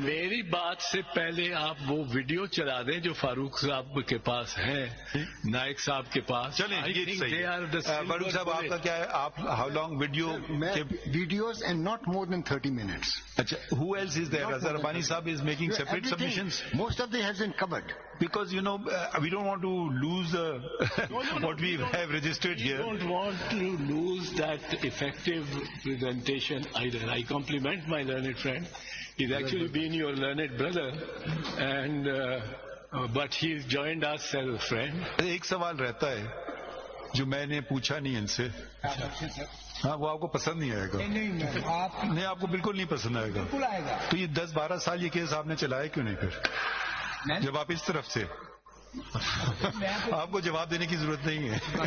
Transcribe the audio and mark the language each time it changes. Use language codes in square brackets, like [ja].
[ur] میری بات سے پہلے آپ وہ ویڈیو چلا دیں جو فاروق صاحب کے پاس ہے, نائک صاحب کے پاس. چلیں فاروق صاحب آپ کا کیا ہے؟ آپ [en] How long videos and not more than 30 minutes. اچھا who else is there? Reza Rabbani Sahab is making separate submissions. Most of them has been covered. Because you know we don't want to lose what we have registered here. We don't want to lose that effective presentation either. I compliment my learned friend. He's actually been your learned brother, and but he's joined us as a friend. [ur] ایک سوال رہتا ہے جو میں نے پوچھا نہیں ان سے. ہاں وہ آپ کو پسند نہیں آئے گا. نہیں آپ کو بالکل نہیں پسند آئے گا. بالکل آئے گا. تو یہ 10-12 سال یہ کیس آپ نے چلایا کیوں نہیں پھر جب آپ اس طرف سے؟ آپ کو جواب دینے کی ضرورت نہیں ہے.